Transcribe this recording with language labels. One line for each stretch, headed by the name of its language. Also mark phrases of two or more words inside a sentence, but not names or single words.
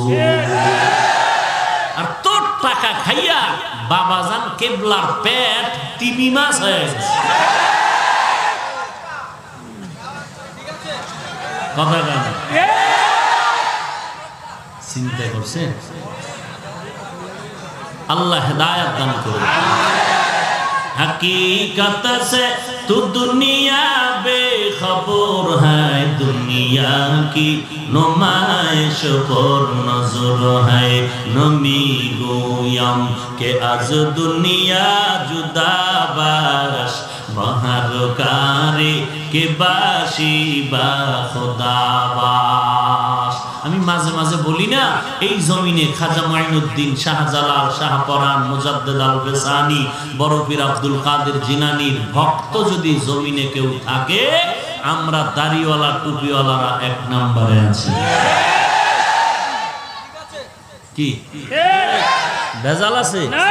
Bangla: আর তোর টাকা খাইয়া বাবাজান কেবলার পেট তিমি মাছ হয়ে কথা গান চিন্তা করছে। আল্লাহ হেদায়েত দান করুন।
Urdu: حقیقت سے تو دنیا بے خبر ہے، دنیا کی نمائش پر نظر ہے.
Persian: نمی گویم که از دنیا جدا باش، بهر کاری که باشی با خدا باش.
Bangla: আমি মাঝে মাঝে বলি না, এই জমিনে খাজা মাইনুদ্দিন, শাহজালাল, শাহপরান, মুজাদ্দেদ আল বেসানি, বড় পীর আব্দুল কাদের জিলানীর ভক্ত যদি জমিনে কেউ থাকে, আমরা দাড়িওয়ালা টুপিওয়ালারা 1 নম্বরে আছি। কি ভেজাল আছে?